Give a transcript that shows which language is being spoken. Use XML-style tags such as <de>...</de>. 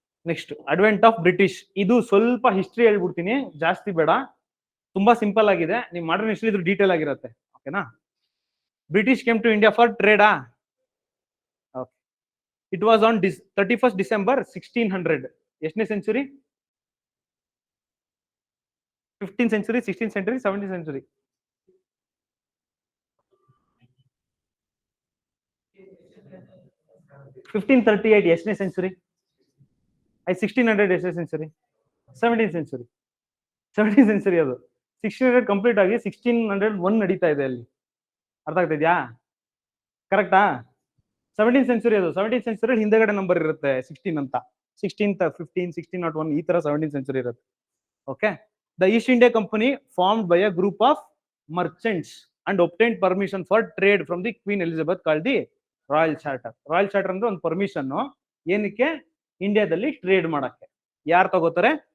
<kn>Next, advent of British. ಇದು ಸ್ವಲ್ಪ history ಹೇಳ್ಬಿಡ್ತೀನಿ, ಜಾಸ್ತಿ ಬೇಡ, ತುಂಬಾ ಸಿಂಪಲ್ ಆಗಿದೆ. ನೀವು ಮಾಡರ್ನ್ ಹಿಸ್ಟ್ರಿ ಇದ್ರ ಡೀಟೇಲ್ ಆಗಿರುತ್ತೆ. ಓಕೆನಾ,</kn> <en>British came to India for ಟ್ರೇಡಾ? It was on 31st December 1600.</en> <kn>ಎಷ್ಟನೇ century?</kn> <en>15th century, 16th century, 17th century?</en> <kn>1538 ಎಷ್ಟನೇ ಸೆಂಚುರಿ? 1600 ಎಷ್ಟನೇ century? 17th century. 17th century ಅದು. 1600 ಕಂಪ್ಲೀಟ್ ಆಗಿ 1601 ನಡೀತಾ ಇದೆ ಅಲ್ಲಿ. ಅರ್ಥ ಆಗ್ತಿದ್ಯಾ? ಕರೆಕ್ಟಾ? 17th century ಅದು. 17th century ಹಿಂದೆಗಡೆ ನಂಬರ್ ಇರುತ್ತೆ 16 ಅಂತ. 16th, 15, 1601 ಈ ತರ 17th century ಇರುತ್ತೆ.</kn> <en>Okay, the East India Company formed by a group of merchants and obtained permission for trade from the Queen Elizabeth called the royal charter.</en> <kn>Royal charter ಅಂದ್ರೆ ಒಂದು permission, ಏನಕ್ಕೆ? ಇಂಡಿಯಾದಲ್ಲಿ ಟ್ರೇಡ್ ಮಾಡಕ್ಕೆ. ಯಾರು ತಗೋತಾರೆ?</kn>